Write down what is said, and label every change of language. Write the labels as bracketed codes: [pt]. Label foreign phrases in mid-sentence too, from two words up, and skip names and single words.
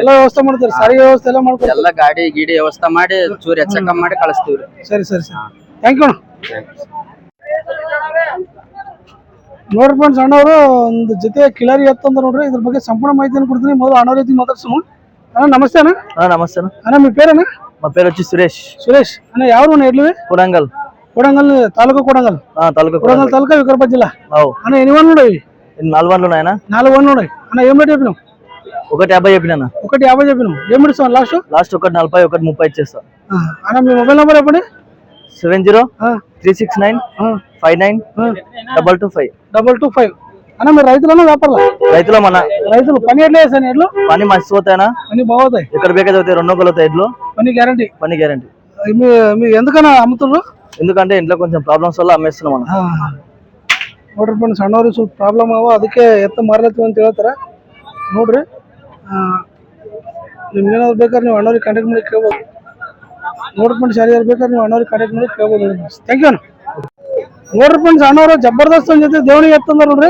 [kn] ಎಲ್ಲ ವ್ಯವಸ್ಥೆ ಮಾಡ್ತಾರೆ, ಸಾರಿಗೆ ವ್ಯವಸ್ಥೆ ಎಲ್ಲ ಮಾಡ್ತಾರೆ, ಎಲ್ಲ ಗಾಡಿ ಗೀಡಿ ವ್ಯವಸ್ಥೆ ಮಾಡಿ ಚೂರಿ ಹೆಚ್ಚಕ ಮಾಡಿ ಕಳಿಸ್ತೀವ್ರಿ. ಸರಿ ಸರಿ ಸರಿ, [en] thank you. [kn] ನೋಡ್ರಿ ಫ್ರೆಂಡ್ಸ್, ಅಣ್ಣವರು ಒಂದು ಜೊತೆ ಕಿಲಾರಿ ಎತ್ತಂದ್ರೆ ನೋಡ್ರಿ, ಇದ್ರ ಬಗ್ಗೆ ಸಂಪೂರ್ಣ ಮಾಹಿತಿಯನ್ನು ಕೊಡ್ತೀನಿ. ಮೊದಲು ಅಣ್ಣವ್ರ ಜೊತೆ ಮಾತಾಡ್ಸೋಣ. ಅಣ್ಣ ನಮಸ್ತೆ ಅಣ್ಣ. [te] నమస్తే అన్న మీ పేరేనా? మా పేరు వచ్చి సురేష్. సురేష్ అన్న ఎవరు ఎడ్లు? కొడంగల్. కొడంగల్ తాలూకా కొడంగల్. కొడంగల్ తాలూకా వికారాబాద్ జిల్లా. అన్న ఎన్ని వన్లు ఉన్నాయి? 4 వన్లు ఉన్నాయన్నా. 4 వన్లు ఉన్నాయి. అన్న ఏం రేట్ చెప్పినావు? 150 చెప్పినా. 150 చెప్పినావు. ఏం ఇస్తావు లాస్ట్? లాస్ట్ 140 130 ఇచ్చేస్తా. అన్న మీ మొబైల్ నెంబర్ చెప్పండి. 7036959225. అన్న మీరు రైతులన్నా వ్యాపారాలా? రైతులు మన రైతులు పని ఎట్లా చేస్తాను ఎడ్లు? పని మస్తు అవుతాయనా? పని బాగుతాయి. ఇక్కడ ಬೇಕಾದ್ರೆ 2 కొలత ఎడ్లు. పని గ్యారంటీ. పని గ్యారంటీ. మీ ఎందుకన్నా అమ్ముతున్నారు? ఎందుకంటే ఇంట్లో కొంచెం ప్రాబ్లమ్స్ వల్ల అమ్మేస్తున్నాం మనం. [kn] ನೋಡ್ರಿ ಫ್ರೆಂಡ್ಸ್, ಸಣ್ಣವ್ರಿಗೆ ಸ್ವಲ್ಪ ಪ್ರಾಬ್ಲಮ್ ಅವ, ಅದಕ್ಕೆ ಎತ್ತ ಮಾರ್ಲತ್ತೀವಿ ಅಂತ ಹೇಳ್ತಾರೆ. ನೋಡ್ರಿ ನಿಮ್ಗೇನಾದ್ರು ಬೇಕಾದ್ರೆ ನೀವು ಅಣ್ಣವ್ರಿಗೆ ಕಾಂಟ್ಯಾಕ್ಟ್ ಮಾಡಿ ಕೇಳ್ಬೋದು. ನೋಡ್ರಿ ಫ್ರೆಂಡ್ಸ್, ಯಾರ್ಯಾರು ಬೇಕಾದ್ರೆ ನೀವು ಅಣ್ಣವ್ರಿಗೆ ಕಾಂಟ್ಯಾಕ್ಟ್ ಮಾಡಿ ಕೇಳ್ಬೋದು. [en] thank you. [kn] ನೋಡ್ರಿ ಫ್ರೆಂಡ್ಸ್, ಅಣ್ಣವರು ಜಬರ್ದಸ್ತ್ ಜೊತೆ ದೇವಣಿಗೆ ಎತ್ತಂದ ನೋಡ್ರಿ.